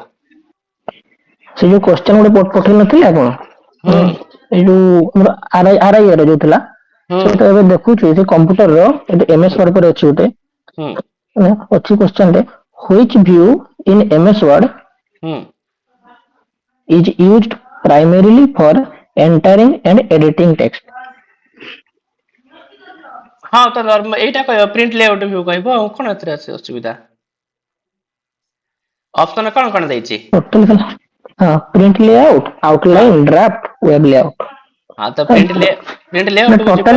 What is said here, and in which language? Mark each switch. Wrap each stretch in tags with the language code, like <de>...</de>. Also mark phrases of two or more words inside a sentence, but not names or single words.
<or>ସେ ଯୋଉ କ୍ୱେଶ୍ଚନ ଗୋଟେ ପଠେଇ ନଥିଲେ ଆପଣ, ହୁଁ ଏଇ ଯୋଉ ଆମର ଆର ଆଇ ର ଯୋଉ ଥିଲା, ହୁଁ ସେଇଟା ଏବେ ଦେଖୁଛୁ ସେ କମ୍ପ୍ୟୁଟର ର ଏମଏସ୍ ହୁଁ ୱାର୍ଡ ପରେ ଅଛି ଗୋଟେ, ହୁଁ ମାନେ ଅଛି କ୍ୱେଶ୍ଚନ ରେ</or> <en>which view in MS Word</en> <or>ହୁଁ</or> <en>is used primarily for entering and editing text.</en> <or>ହଁ ତ ନର୍ମାଲ ଏଇଟା କହିବ</or> <en>print layout view</en> <or>କହିବ ଆଉ କଣ ଏଥିରେ ଅଛି ଅସୁବିଧା। ଅପସନ କଣ କଣ ଦେଇଛି? ଟୋଟାଲ ହଁ</or> <en>print layout,</en> <or>ହଁ</or> <en>outline, draft, web layout.</en> <or>ହଁ ତ</or> <en>print layout</en> <or>କୁ ଯିବ</or>